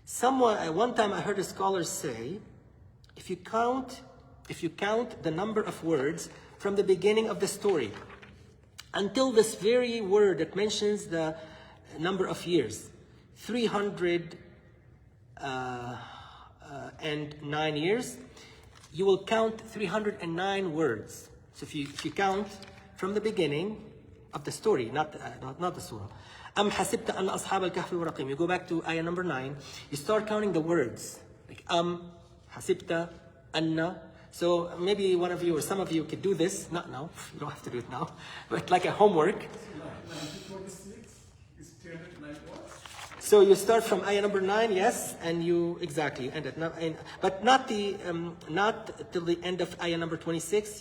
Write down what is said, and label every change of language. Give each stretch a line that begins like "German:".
English: One time I heard a scholar say, if you count the number of words from the beginning of the story until this very word that mentions the number of years, 309 years, you will count 309 words. So if you count from the beginning of the story, not the surah.
Arabic: أَمْ حَسِبْتَ أَنَّ أَصْحَابَ الْكَهْفِ وَرَقِيمٍ.
English: You go back to ayah number 9, you start counting the words. Like
Arabic: حَسِبْتَ أَنَّ.
English: So maybe one of you or some of you could do this. Not now, you don't have to do it now. But like a homework. 1926 is 309 words. So you start from ayah number 9, yes, and you exactly end it. But not till the end of ayah number 26.